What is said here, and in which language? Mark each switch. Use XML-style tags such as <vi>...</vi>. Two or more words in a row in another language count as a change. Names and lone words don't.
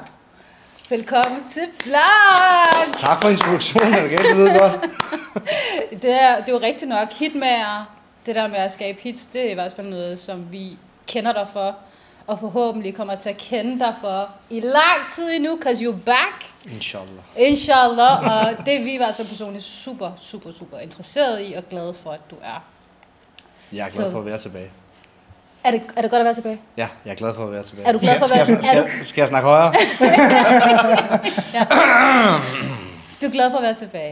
<da>Velkommen til Black! Tak for introduktionen, det ved godt. Det er jo rigtigt nok. Hitmager, det der med at skabe hits, det er i hvert fald noget, som vi kender dig for, og forhåbentlig kommer til at kende dig for i lang tid endnu,</da> <en>because you're back. Inshallah. Inshallah,</en> <da>og det er vi i hvert fald personligt super interesseret i, og glade for, at du er. Jeg er glad for at være tilbage. Er det godt at være tilbage? Ja, jeg er glad for at være tilbage. Er du glad for at være tilbage? Skal jeg snakke højere? Ja. Du er glad for at være tilbage?</da>